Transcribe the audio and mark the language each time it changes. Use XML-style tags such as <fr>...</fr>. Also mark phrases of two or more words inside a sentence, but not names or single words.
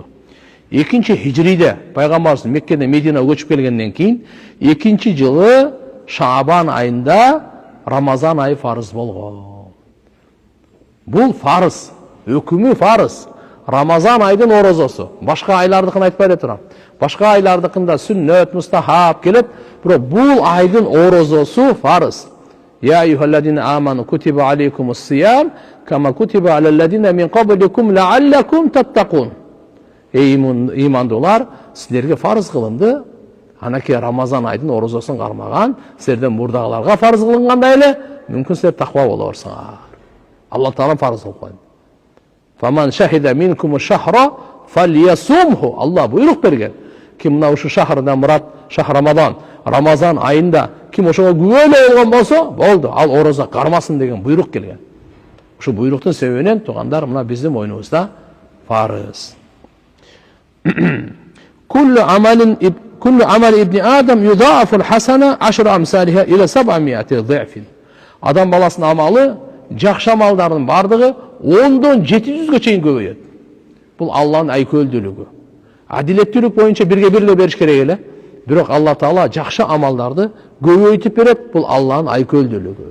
<ky>Экинчи хижриде пайгамбарыбыз Меккеден Мединага көчүп келгенден кийин экинчи жылы Шаабан айында Рамазан айы фарыз болгон. Бул фарыз, өкүмү фарыз. Рамазан айдын орозосу. Башка айлардыкын айтпай эле турам. Башка айлардыкында сүннөт, мустахаб келет, бирок бул айдын орозосу фарыз.</ky> <ar>يا أيها الذين آمنوا كتب عليكم الصيام كما كتب على الذين من قبلكم لعلكم تتقون.</ar> <ky>Эй имандуулар, силерге фарыз кылынды. Анаке Рамазан айдын орозосун кармаган, силерден мурдагыларга фарыз кылынгандай эле, мүмкүн силер таква боло берсиңер. Алла Таала фарыз кылып койду.</ky> <ar>فمن شهد منكم الشهر فليصمه.</ar> <ky>Алла буйрук берген. Ким мына ушу шахрдан мурат, шах Рамазан, Рамазан айында ким ошого күбөлө болгон болсо, болду, ал ороза кармасын деген буйрук келген. Ушу буйруктун себебинен туугандар мына биздин мойнубузда фарыз.</ky> <ar>كل عمل ابن آدم يضاعف الحسنة 10 أمثالها إلى 700 ضعف.</ar> <ky>Адам баласынын амалы, жакшы амалдардын бардыгы 10дон 700гө чейин көбөйөт. Бул Алланын айкөлдүүлүгү. Адилеттүүлүк боюнча бирге бир эле бериш керек эле. Бирок Алла Таала жакшы амалдарды көбөйтүп берет. Бул Алланын айкөлдүүлүгү.</ky>